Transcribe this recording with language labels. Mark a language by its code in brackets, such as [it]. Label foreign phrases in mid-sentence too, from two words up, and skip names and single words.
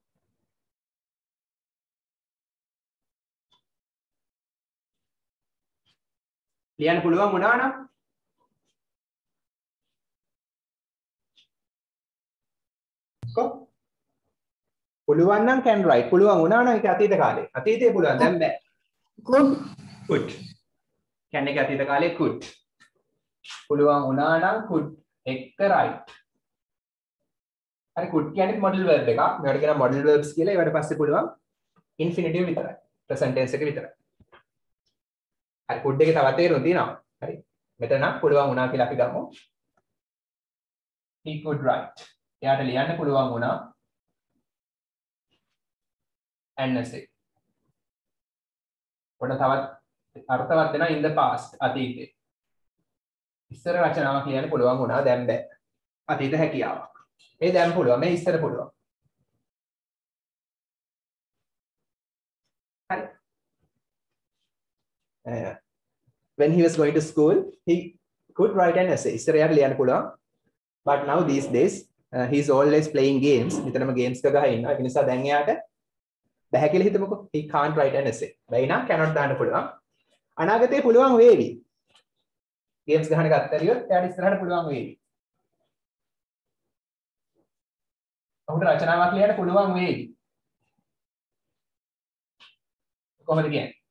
[si] ලියන්න පුළුවන් වුණා නම් පුළුවන් නම් [en] can write. [si] පුළුවන් වුණා නම් ඒක අතීත කාලේ. අතීතේ පුළුවන් දැන් බෑ. could. can එක අතීත කාලේ could. පුළුවන් වුණා නම් could එක write. හරි could කියන්නේ [en] modal verb [si] එකක්. මේවට කියනවා [en] modal verbs [si] කියලා. ඒවට පස්සේ පුළුවන් infinitive විතරයි. [en] present tense [si] එක විතරයි. හරි could එකේ තවත් තේරුම් තියෙනවා. හරි. මෙතන නම් පුළුවන් වුණා කියලා අපි ගමු. [en] he could write. [si] එයාට ලියන්න පුළුවන් වුණා. ඇන්නසේ. පොඩ තවත් අර්ථවත් වෙනවා [en] in the past [si] අතීතේ. ඉස්සර රචනාවක් ලියන්න පුළුවන් වුණා දැන් බෑ. අතීත හැකියාවක්. මේ දැන් පුළුවන් මේ ඉස්සර පුළුවන්. හරි. [en] When he was going to school he could write an essay. [si] ඉස්සර යාට ලියන්න පුළුවන්. [en] But now these days he's always playing games. [si] නිතරම games එක ගහ ඉන්නවා. ඒ නිසා දැන් එයාට බැහැ කියලා හිතමුකෝ. [en] he can't write an essay. [si] බැයි නම් cannot දාන්න පුළුවන්. අනාගතේ පුළුවන් වේවි. games ගහන එක අත්හැරියොත් එයාට ඉස්සරහට පුළුවන් වේවි. ඔහුට රචනාවක් ලියන්න පුළුවන් වේවි. කොහොමද කියන්නේ?